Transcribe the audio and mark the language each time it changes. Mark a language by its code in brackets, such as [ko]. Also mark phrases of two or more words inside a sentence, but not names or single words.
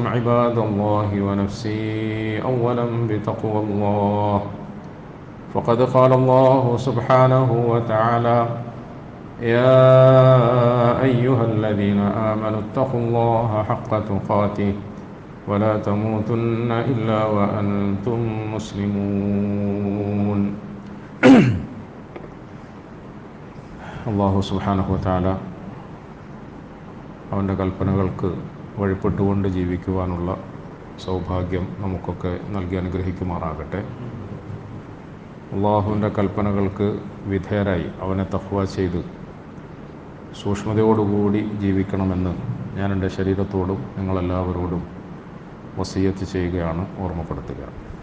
[ar] عباد الله ونفسي أولا بتقوى الله فقد قال الله سبحانه وتعالى يا أيها الذين آمنوا اتقوا الله حق تقاته ولا تموتن إلا وأنتم مسلمون [ml] അല്ലാഹു [ar] سبحانه وتعالى [ml] അവൻ്റെ കൽപ്പനകൾക്ക് വഴിപ്പെട്ടുകൊണ്ട് ജീവിക്കുവാനുള്ള സൗഭാഗ്യം നമുക്കൊക്കെ നൽകി അനുഗ്രഹിക്കുമാറാകട്ടെ. അള്ളാഹുവിൻ്റെ കൽപ്പനകൾക്ക് വിധേയരായി അവനെ തഖ്വ ചെയ്ത് സൂക്ഷ്മതയോടുകൂടി ജീവിക്കണമെന്ന് ഞാൻ എൻ്റെ ശരീരത്തോടും നിങ്ങളെല്ലാവരോടും വസിയത്ത് ചെയ്യുകയാണ്, ഓർമ്മപ്പെടുത്തുകയാണ്.